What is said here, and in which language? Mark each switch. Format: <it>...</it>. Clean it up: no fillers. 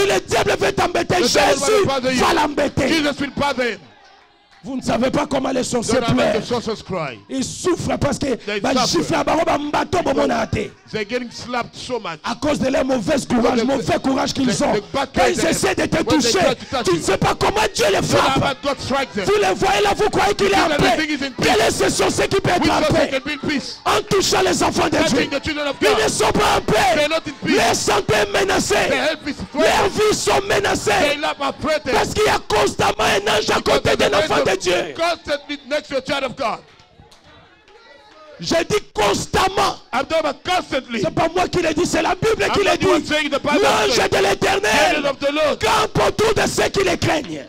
<fr>Si le diable veut t'embêter,</fr> <en>The devil will</en> <fr>Jésus</fr> <en>bother you.</en> <fr>va l'embêter.</fr> <en>Jesus will bother him.</en> <fr>Vous ne savez pas comment les sorciers</fr> <en>Don't know</en> <fr>pleurent.</fr> <en>the sorcerers cry.</en> <fr>Ils souffrent parce que</fr> <en>They They're getting slapped so much.</en> <fr>à cause de leur mauvais courage qu'ils ont. Quand ils essaient de te toucher, tu ne sais pas comment Dieu les frappe. Vous les voyez là, vous croyez qu'il est en paix. Quel est ce sorcier qui peut être en paix? En touchant les enfants de Dieu, ils ne sont pas en paix. Leur santé est menacée. Leurs vies sont menacées. Parce qu'il y a constamment un ange à côté de l'enfant de Dieu.</fr> <en>Constantly next to a child of God.</en> <fr>J'ai dit constamment.</fr> <en>I'm talking about constantly.</en> <fr>C'est pas moi qui l'ai dit, c'est la Bible qui l'a dit. L'ange de l'Éternel campe autour de ceux qui les craignent.</fr>